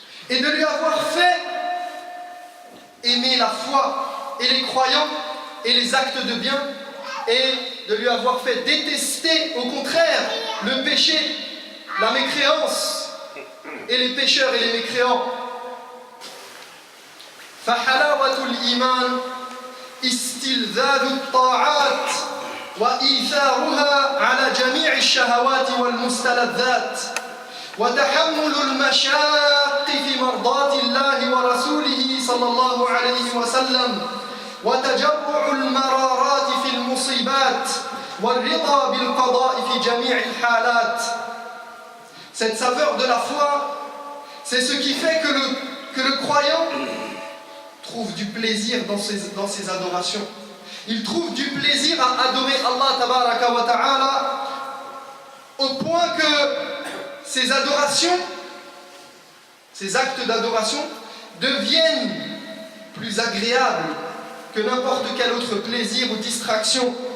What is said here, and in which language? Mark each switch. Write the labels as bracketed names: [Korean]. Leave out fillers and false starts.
[French] et de lui avoir fait aimer la foi et les croyants et les actes de bien, et de lui avoir fait détester au contraire le péché, la mécréance et les pécheurs et les mécréants. [Arabic] فحلاوة الإيمان استلذاذ الطاعات وإيثارها على جميع الشهوات والمستلذات وتحمل المشاق في مرضاة الله ورسوله صلى الله عليه وسلم وتجرع المرارات في المصيبات والرضا بالقضاء في جميع الحالات. [French] Cette saveur de la foi, c'est ce qui fait que le croyant trouve du plaisir dans ses adorations. Il trouve du plaisir à adorer Allah tabaraka wa ta'ala au point que ces adorations, ces actes d'adoration deviennent plus agréables que n'importe quel autre plaisir ou distraction.